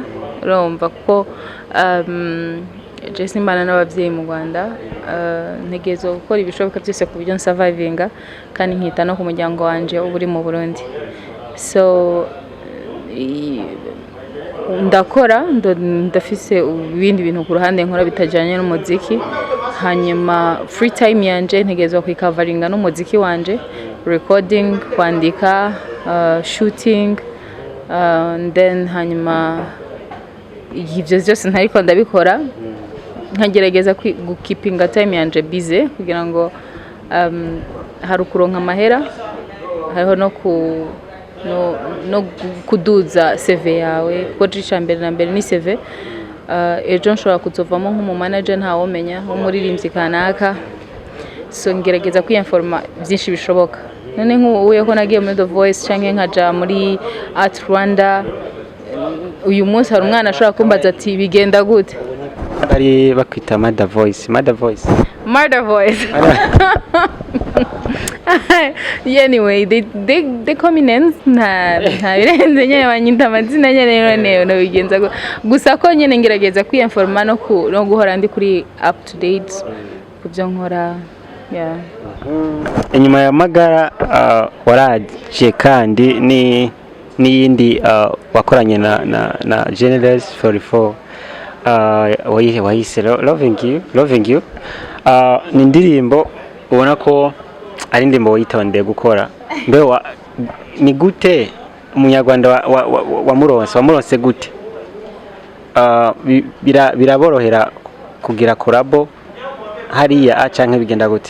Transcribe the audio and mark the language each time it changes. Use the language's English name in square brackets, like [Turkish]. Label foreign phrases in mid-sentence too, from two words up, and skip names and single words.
[Rundi] Urumva ko Jesse mbana n'abavyeyi mu Rwanda, ntegerezwa gukora ibishoboka byose ku buryo survivinga kandi nkita no ku muryango wanje uburi mu Burundi. So ndakora ndafise ibindi bintu ku ruhande nkora bitajanye n'umuziki, hanyuma free time yanje ntegerezwa kwikavaringa n'umuziki wanje, recording, kwandika, shooting, then hanyuma ivyo byose ntariko ndabikora nkagerageza gukipinga time yanje busy kugira ngo hari ukuronka amahera, hariho no kuduza CV yawe kuko icambere na mbere ni CV. Ejo nshobora kuzovamo nk'umu manager ntawomenya umuririmbyi kanaka, so ngerageza kwinforma byinshi bishoboka. None nk'ubu ko nagiye muri The Voice canke nkaja muri Art Rwanda, uyu munsi hari umwana ashobora kumbaza ati bigenda gute? Ari bakwita Mother Voice. [English] Anyway, they call me names [Rundi] nta birenze nyene banyita amazina nyene no bigenza gusa ko nyene ngerageza kwinforma no guhora ndi kuri [English] up to date [Rundi] kubyo nkora. Yeah. Inyuma ya Magara waraje kandi n'iyindi wakoranye na Generous 44 wayise loving you. Ni indirimbo ubona ko ari indirimbo witondeye gukora. Mbe ni gute umunyarwanda wamuronse gute? Biraborohera kugira collabo hariya canke bigenda gute?